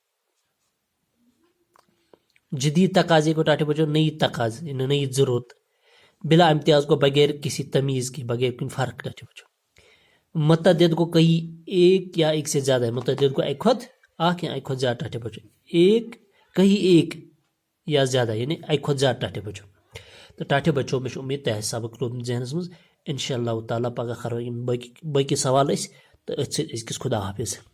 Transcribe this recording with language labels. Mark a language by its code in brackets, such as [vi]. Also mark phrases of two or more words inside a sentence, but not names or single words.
[ur] جدید تقاضے کو [ks] ٹاٹھے بچو [ur] نئی تقاض یعنی نئی ضرورت بلا امتیاز کو بغیر کسی تمیز کے [ks] بغیر کن فرق ٹاٹھے بچو [ur] متعدد کو کئی ایک یا ایک سے زیادہ ہے متعدد کو [ks] ایک کھۄتہٕ اکھ یا ایک کھۄتہٕ زیادہ ٹاٹھے بچو [ur] ایک کہیں ایک یا زیادہ یعنی [ks] ایک کھۄتہٕ زیادہ ٹاٹھے بچو تو ٹاٹھے بچو مےٚ چھُ اُمید تۄہہِ آسہِ سبق روٗدمُت ذہنس منٛز [ar] انشاء اللہ تعالیٰ [ks] پگاہ کرو یِم باقی سوال أسۍ تہٕ أتھۍ سۭتۍ أزکِس [ur] خدا حافظ